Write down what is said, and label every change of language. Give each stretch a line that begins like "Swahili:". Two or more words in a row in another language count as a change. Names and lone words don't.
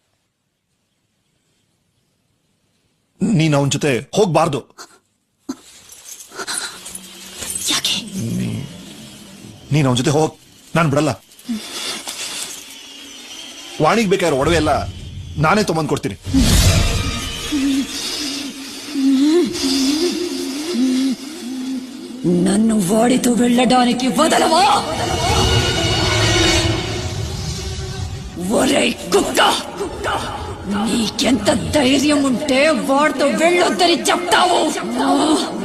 Kannada: ನೀನ್ ಅವನ ಜೊತೆ ಹೋಗ್ಬಾರ್ದು. ಯಾಕೆ? ನೀನ್ ಅವನ ಜೊತೆ ಹೋಗ್, ನಾನ್ ಬಿಡಲ್ಲ. ವಾಣಿಗ್ ಬೇಕಾದ್ರೆ ಒಡವೆ ಎಲ್ಲ ನಾನೇ ತೊಗೊಂಡ್ ಕೊಡ್ತೀನಿ.
Telugu: నన్ను వాడితో వెళ్ళడానికి వదలవా? ఒరే కుక్క, నీకెంత ధైర్యం ఉంటే వాడితో వెళ్ళొద్దని చెప్తావు?